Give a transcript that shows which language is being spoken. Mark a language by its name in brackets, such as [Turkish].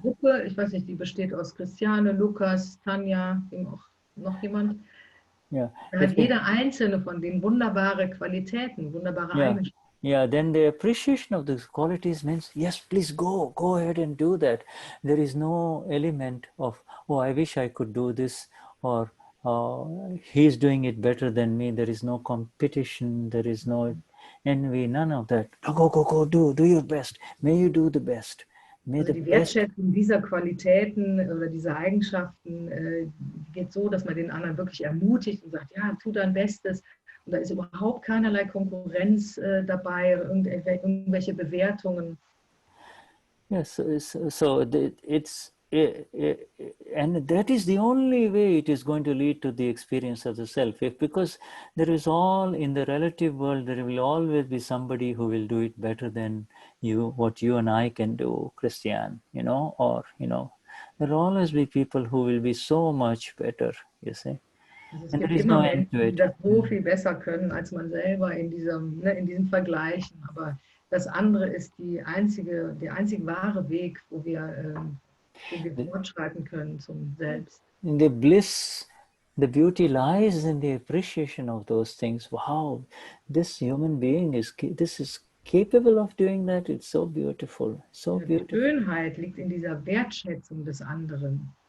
[German] Gruppe, ich weiß nicht, die besteht aus Christiane, Lukas, Tanja, noch jemand. [English] Yeah. [German] Da hat jeder einzelne von denen wunderbare Qualitäten, wunderbare Eigenschaften. [English] Yeah, then the appreciation of these qualities means, yes, please go ahead and do that. There is no element of, oh, I wish I could do this, or he's doing it better than me. There is no competition. There is no envy, none of that. Go, do your best. May you do the best. [German] Also die Wertschätzung dieser Qualitäten oder dieser Eigenschaften geht so, dass man den anderen wirklich ermutigt und sagt, ja, tu dein Bestes. Und da ist überhaupt keinerlei Konkurrenz dabei, irgendwelche Bewertungen. [English] Yes, so it's and that is the only way it is going to lead to the experience of the self. Because there is all in the relative world, there will always be somebody who will do it better than you, what you and I can do, Christian, you know, or, you know, there will always be people who will be so much better, you see. [German] Also es gibt immer Menschen, die das so viel besser können als man selber in diesen Vergleichen. Aber das andere ist der einzige wahre Weg, wo wir fortschreiten können zum Selbst. [English] In the bliss, the beauty lies in the appreciation of those things. Wow, this human being is capable of doing that. It's so beautiful, so beautiful. [German] Die Schönheit liegt in dieser Wertschätzung des anderen.